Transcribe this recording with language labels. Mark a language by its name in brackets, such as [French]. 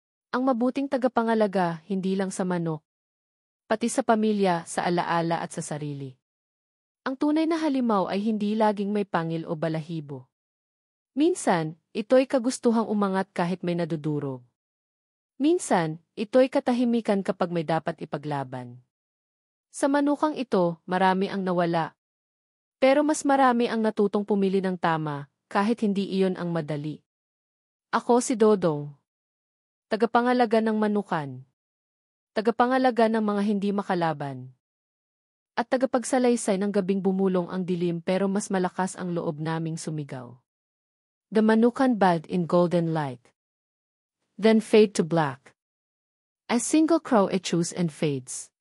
[Filipino] Ang mabuting tagapangalaga, hindi lang sa manok, pati sa pamilya, sa alaala at sa sarili. Ang tunay na halimaw ay hindi laging may pangil o balahibo. Minsan, ito'y kagustuhang umangat kahit may nadudurog. Minsan, ito'y katahimikan kapag may dapat ipaglaban. Sa manukang ito, marami ang nawala. Pero mas marami ang natutong pumili ng tama, kahit hindi iyon ang madali. Ako si Dodong. Tagapangalaga ng manukan. Tagapangalaga ng mga hindi makalaban. At tagapagsalaysay ng gabing bumulong ang dilim pero mas malakas ang loob naming sumigaw. [English] The manukan bad in golden light. Then fade to black. A single crow echoes and fades.